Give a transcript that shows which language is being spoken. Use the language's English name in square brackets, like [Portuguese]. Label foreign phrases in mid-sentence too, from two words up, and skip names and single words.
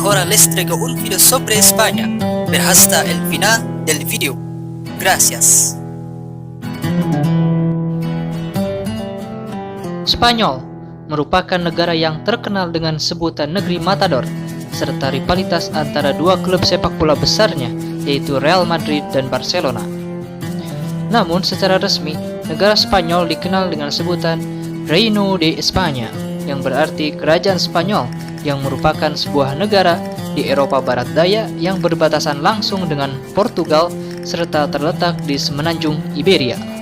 [Spanish] les traigo un video sobre España. Ver hasta el final del video. Gracias. [Indonesian] Spanyol merupakan negara yang terkenal dengan sebutan negeri Matador, serta rivalitas antara dua klub sepak bola besarnya, yaitu Real Madrid dan Barcelona. Namun secara resmi, negara Spanyol dikenal dengan sebutan Reino de España, yang berarti Kerajaan Spanyol, yang merupakan sebuah negara di Eropa Barat Daya yang berbatasan langsung dengan Portugal serta terletak di semenanjung Iberia.